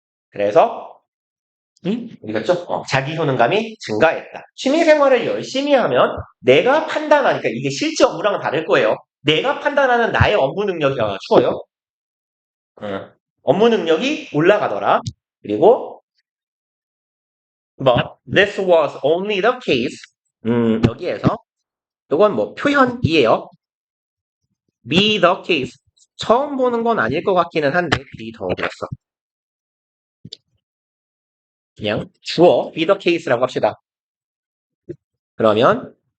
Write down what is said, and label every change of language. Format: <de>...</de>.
<ko>그래서 어디 갔죠? 자기 효능감이 증가했다. 취미생활을 열심히 하면 내가 판단하니까 이게 실제 업무랑은 다를 거예요. 내가 판단하는 나의 업무 능력이 추워요. 업무 능력이 올라가더라. 그리고</ko> <en>but this was only the case.</en> <ko>여기에서 이건 뭐 표현이에요.</ko> <en>be the case.</en> <ko>처음 보는 건 아닐 것 같기는 한데 be 더였어. 그냥 주어 be the case라고 합시다. 그러면</ko>